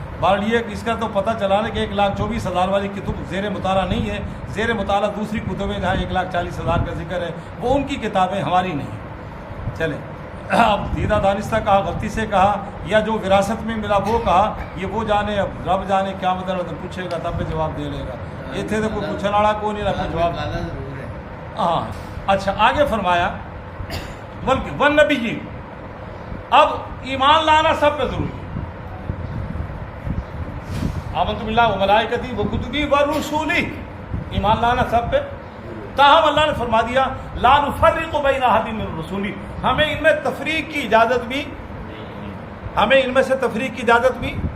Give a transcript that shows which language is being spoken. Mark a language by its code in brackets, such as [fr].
[ur] بہرحال یہ اس کا تو پتہ چلا نا کہ 1,24,000 والی کتب زیر مطالعہ نہیں ہے, زیر مطالعہ دوسری کتبیں جہاں 1,40,000 کا ذکر ہے وہ ان کی کتابیں, ہماری نہیں. چلیں اب دیدہ دانستہ کہا, غلطی سے کہا, یا جو وراثت میں ملا وہ کہا, یہ وہ جانے, اب رب جانے کیا مطلب پوچھے گا تب بھی جواب دے لے گا. یہ تھے تو کوئی پوچھنے والا کوئی نہیں رکھا جواب. ہاں اچھا آگے فرمایا والنبیین. اب ایمان لانا سب پہ ضروری ہے. [ar] آمنت باللہ و ملائکتی و کتبی و رسولی, [ur] ایمان لانا سب پہ. تاہم اللہ نے فرما دیا [ar] لا نفرق بین احد من رسولی, [ur] ہمیں ان میں تفریق کی اجازت بھی, ہمیں ان میں سے تفریق کی اجازت بھی.